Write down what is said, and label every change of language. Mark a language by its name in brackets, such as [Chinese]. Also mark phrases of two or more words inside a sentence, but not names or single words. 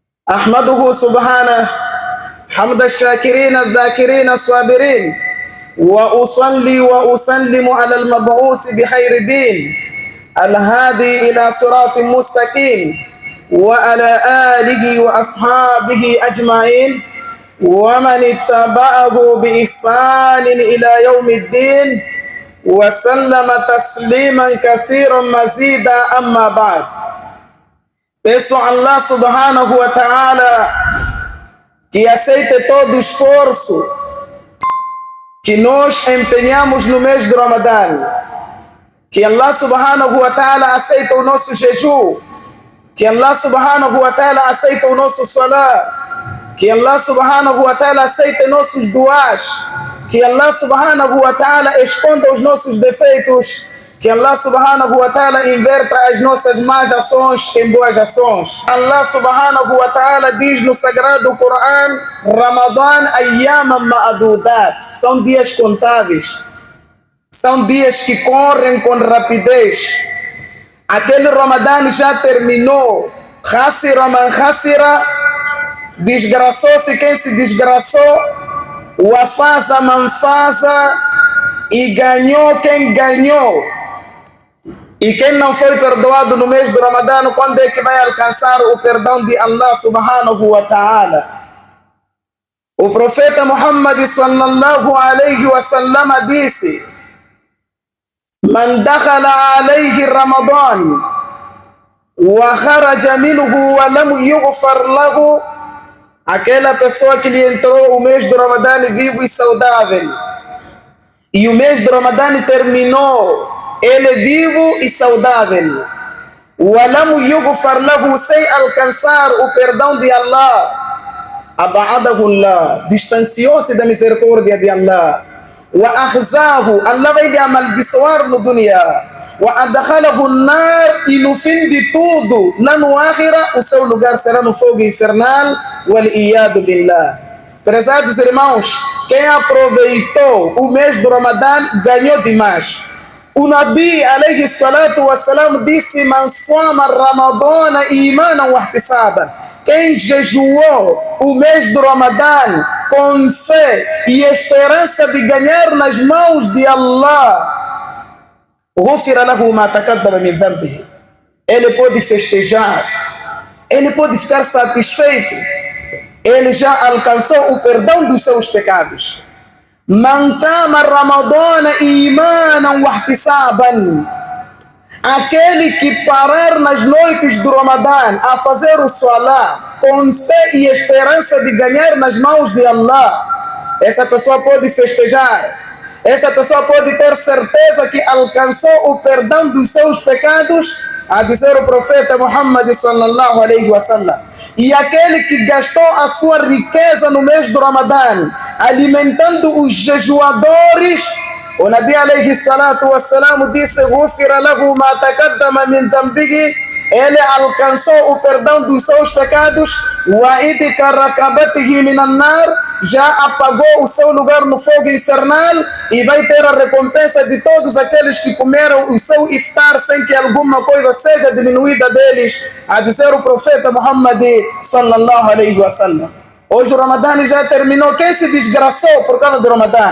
[Arabic] أحمده سبحانه حمد الشاكرين الذاكرين الصابرين، وأصلي وأسلم على المبعوث بخير دين الهادي إلى صراط مستقيم، وعلى آله وأصحابه أجمعين ومن اتبعه بإحسان إلى يوم الدين وسلم تسليما كثيرا مزيدا. أما بعد، [Portuguese] peço a [Arabic] الله سبحانه وتعالى [Portuguese] que aceite todo o esforço que nós empenhamos no mês de Ramadã, que [Arabic] الله سبحانه وتعالى [Portuguese] aceite o nosso jejum, que [Arabic] الله سبحانه وتعالى [Portuguese] aceite o nosso salat, que [Arabic] الله سبحانه وتعالى [Portuguese] aceite nossos duas, que [Arabic] الله سبحانه وتعالى [Portuguese] esconda os nossos defeitos, que [Arabic] الله سبحانه وتعالى [Portuguese] inverta as nossas más ações em boas ações. [Arabic] الله سبحانه وتعالى [Portuguese] diz no Sagrado Corão: Ramadã [Arabic] أياما معدودات, [Portuguese] são dias contáveis, são dias que correm com rapidez. Aquele Ramadã já terminou. [Arabic] خسر من خسر, [Portuguese] desgraçou-se quem se desgraçou. [Arabic] وفاز من فاز, [Portuguese] e ganhou quem ganhou. E quem não foi perdoado no mês do Ramadã, quando é que vai alcançar o perdão de [Arabic] الله سبحانه وتعالى? [Portuguese] O profeta Muhammad [Arabic] صلى الله عليه وسلم [Portuguese] disse: [Arabic] من دخل عليه رمضان وخرج منه ولم يغفر له, [Portuguese] aquela pessoa que lhe entrou o mês do Ramadã vivo e saudável, e o mês do Ramadã terminou ele é vivo e saudável, [Arabic] ولم يغفر له, [Portuguese] sem alcançar o perdão de Allah, [Arabic] أبعده الله, [Portuguese] distanciou-se da misericórdia de Allah, [Arabic] وأخزاه, [Portuguese] Allah vai lhe amaldiçoar no dunya, [Arabic] وأدخله النار, [Portuguese] e no fim de tudo, lá no akhira, o seu lugar será no fogo infernal, [Arabic] والعياذ بالله. [Portuguese] Prezados irmãos, quem aproveitou o mês do Ramadã ganhou demais. O Nabi [Arabic] عليه الصلاة والسلام [Portuguese] disse: [Arabic] من صام رمضان إيمانا واحتسابا, [Portuguese] quem jejuou o mês do Ramadã com fé e esperança de ganhar nas mãos de Allah, [Arabic] غفر له ما تقدم من ذنبه, [Portuguese] ele pode festejar, ele pode ficar satisfeito, ele já alcançou o perdão dos seus pecados. [Arabic] من قام رمضان إيمانا واحتسابا, [Portuguese] aquele que parar nas noites do Ramadã a fazer o salat com fé e esperança de ganhar nas mãos de Allah, essa pessoa pode festejar, essa pessoa pode ter certeza que alcançou o perdão dos seus pecados, a dizer o profeta Muhammad [Arabic] صلى الله عليه وسلم. [Portuguese] E aquele que gastou a sua riqueza no mês do Ramadã alimentando os jejuadores, o Nabi [Arabic] عليه الصلاة wassalam disse: غفر له ما تقدم من ذنبه, [Portuguese] ele alcançou o perdão dos seus pecados, [Arabic] وعتق رقبته من النار, [Portuguese] já apagou o seu lugar no fogo infernal, e vai ter a recompensa de todos aqueles que comeram o seu iftar sem que alguma coisa seja diminuída deles, a dizer o profeta Muhammad [Arabic] صلى الله عليه وسلم. [Portuguese] Hoje o Ramadã já terminou. Quem se desgraçou por causa do Ramadã?